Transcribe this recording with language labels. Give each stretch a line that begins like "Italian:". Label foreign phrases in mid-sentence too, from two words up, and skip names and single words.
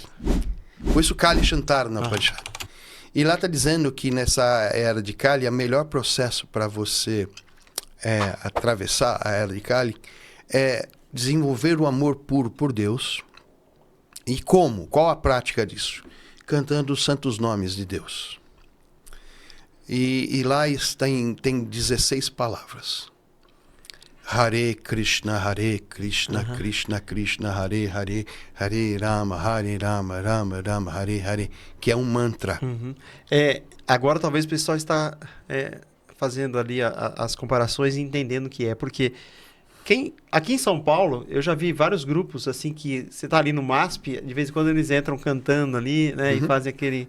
Portuguese: Por isso Kali Shantara Upanishad. E lá está dizendo que nessa era de Kali, o melhor processo para você atravessar a era de Kali é desenvolver o amor puro por Deus. E como? Qual a prática disso? Cantando os santos nomes de Deus. E lá tem 16 palavras.
Sanskrit: Hare Krishna, Krishna Krishna, Hare Hare, Hare Rama, Rama Rama, Hare Hare,
Portuguese: que é um mantra. Agora talvez o pessoal está fazendo ali as comparações e entendendo o que é, porque aqui em São Paulo, eu já vi vários grupos assim que você tá ali no MASP, de vez em quando eles entram cantando ali, né? E fazem aquele...